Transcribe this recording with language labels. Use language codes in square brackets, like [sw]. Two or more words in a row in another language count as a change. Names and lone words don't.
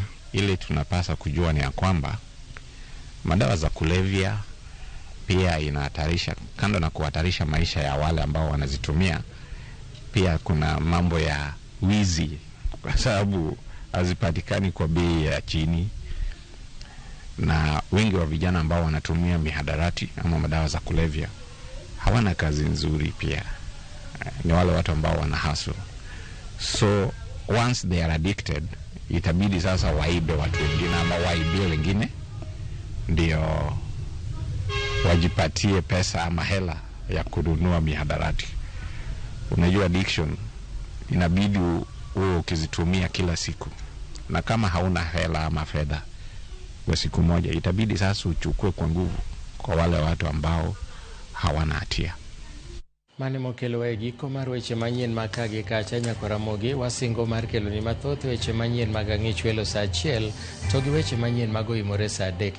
[sw] Ile tunapasa kujua ni ya kwamba madawa za kulevya pia inahatarisha, kando na kuhatarisha maisha ya wale ambao wanazitumia, pia kuna mambo ya wizi, kwa sababu hazipatikani kwa bei ya chini, na wengi wa vijana ambao wanatumia mihadarati ama madawa za kulevya hawana kazi nzuri, pia ni wale watu ambao wana hustle. [en] So once they are addicted, [sw] itabidi sasa waibe watu wengine ama waibie wengine ndio wajipatie pesa ama hela ya kununua mihadarati. Unajua addiction inabidi uwe ukizitumia kila siku, na kama hauna hela ama fedha kwa siku moja, itabidi sasa uchukue kwa nguvu kwa wale watu ambao hawana hatia. [luo] Mane mokelo e giko mar weche manyien makagi kacha nyakораmogi wasingo mar kelo ni mathoth weche manyien mag ang'ich welo saa 1 to gi weche manyien mag oimore saa 3.